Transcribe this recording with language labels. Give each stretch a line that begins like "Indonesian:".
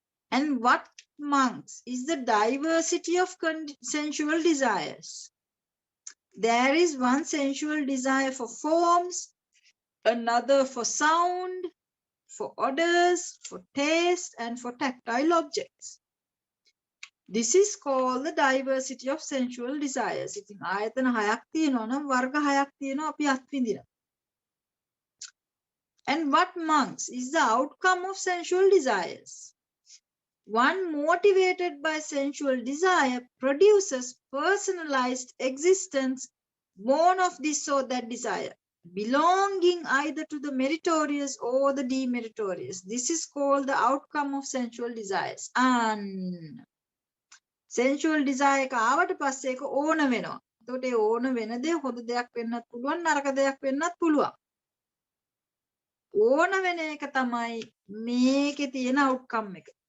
English: And what monks is the diversity of sensual desires? There is one sensual desire for forms, another for sound, for odors, for taste, and for tactile objects. This is called the diversity of sensual desires.
Sinhala: ඉතින් ආයතන 6ක් තියෙනවා නම් වර්ග 6ක් තියෙනවා අපි අත්විඳිනවා.
English: And what monks is the outcome of sensual desires? One motivated by sensual desire produces personalized existence born of this or that desire, belonging either to the meritorious or the demeritorious. This is called the outcome of sensual desires. And sensual desire
Sinhala: එක ආවට පස්සේ ඒක ඕන වෙනවා. එතකොට ඒ ඕන වෙන දේ හොඳ දෙයක් වෙන්නත් පුළුවන්, නරක දෙයක් වෙන්නත් පුළුවන්. ඕන වෙන එක තමයි මේකේ තියෙන outcome එක.